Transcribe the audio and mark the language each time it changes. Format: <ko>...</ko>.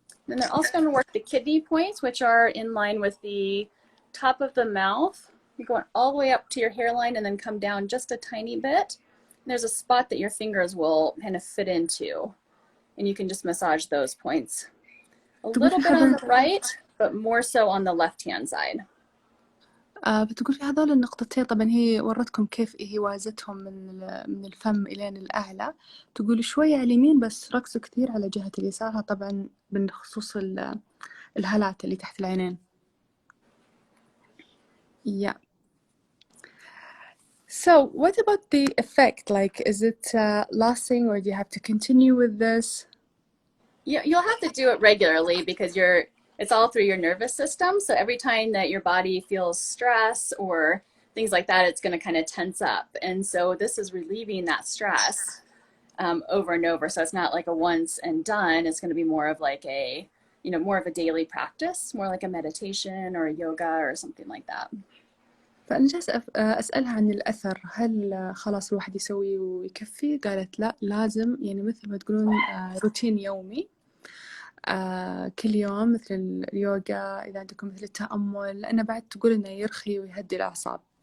<en>And they're also going to work the kidney points, which are in line with the top of the mouth. You're going all the way up to your hairline and then come down just a tiny bit. There's a spot that your fingers will kind of fit into, and you can just massage those points. A little bit on the right, but more so on the left-hand side.</en> <ar>بتقول في هذول النقطتين طبعا هي ورتكم كيف هي وازتهم من الفم إلين الأعلى، تقول شوية على اليمين بس ركزوا كثير على جهة اليسار طبعا بخصوص الهالات اللي تحت العينين.</ar> <en>Yeah. So what about the effect? Like, is it lasting, or do you have to continue with this? You'll have to do it regularly because it's all through your nervous system. So every time that your body feels stress or things like that, it's going to kind of tense up. And so this is relieving that stress over and over. So it's not like a once and done. It's going to be more of like more of a daily practice, more like a meditation or a yoga or something like that.</en> <ar>فأنا جالسة أسألها عن الأثر، هل خلاص الواحد يسوي ويكفي؟ قالت لا، لازم مثل ما تقولون روتين يومي، كل يوم مثل اليوغا، إذا عندكم مثل التأمل، لأنه بعد تقول إنه يرخي ويهدي الأعصاب.</ar>